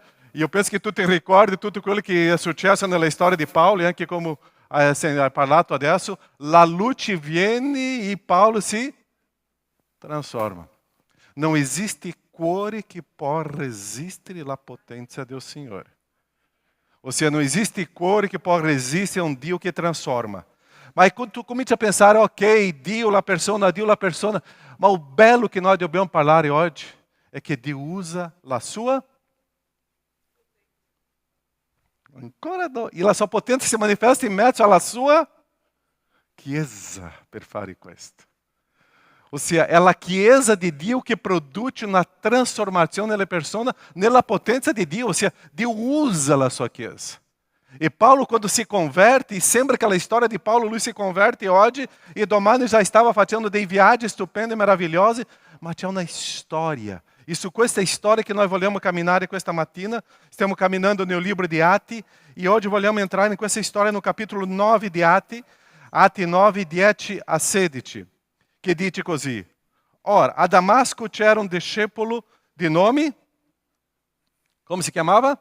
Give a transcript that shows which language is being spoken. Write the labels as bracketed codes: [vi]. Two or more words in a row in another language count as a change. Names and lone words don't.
[it] E io penso che tu ti ricordi tutto quello che è successo nella storia di Paolo, e anche come hai parlato adesso, la luce viene e Paolo si trasforma. Non esiste cuore che può resistere alla potenza del Signore. Ossia, non esiste cuore che può resistere a un Dio che transforma. Mas quando tu comincia a pensare, ok, Dio la persona, ma o bello che nós dobbiamo parlare oggi è che Dio usa la sua e la sua potenza si manifesta in mezzo alla sua Chiesa per fare questo. Ossia, è la Chiesa di Dio che produce una trasformazione nelle persone nella potenza di Dio. Ossia, Dio usa la sua Chiesa. E Paulo, quando si converte, e sembra que a storia di Paulo, lui si converte oggi, e domani já estava facendo dei viaggi stupendi e meravigliosi, ma c'è una storia. E su questa storia che noi vogliamo camminare questa mattina, stiamo camminando nel libro di Atti, e oggi vogliamo entrare in questa storia [pt] no capítulo [it] 9 di Atti 9, 10 a 16, che dice così: Ora, a Damasco c'era un discepolo di nome, come si chiamava?